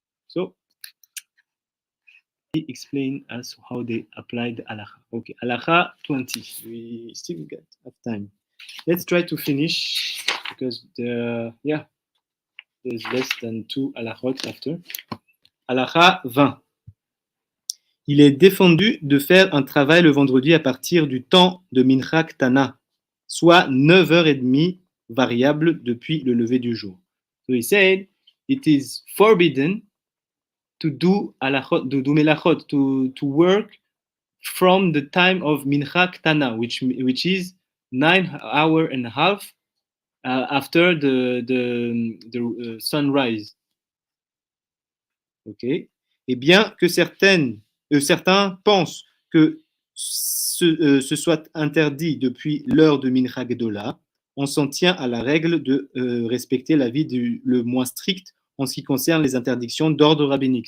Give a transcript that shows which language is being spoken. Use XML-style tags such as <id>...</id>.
<en>So he explained us how they applied the halacha. Okay, halacha 20. We still got time. Let's try to finish, because there's less than 2 halachot after. Halacha 20.</en> <fr>Il est défendu de faire un travail le vendredi à partir du temps de Mincha Ktana, soit 9h30 variable depuis le lever du jour.</fr> <en>So he said, it is forbidden to do halachot, to do melachot, to work from the time of Mincha Ktana, which is 9.5 hours after the sunrise. Okay.</en> <fr>Et bien que certains pensent que ce soit interdit depuis l'heure de Mincha Gedola, on s'en tient à la règle de respecter l'avis le moins strict en ce qui concerne les interdictions d'ordre rabbinique.</fr>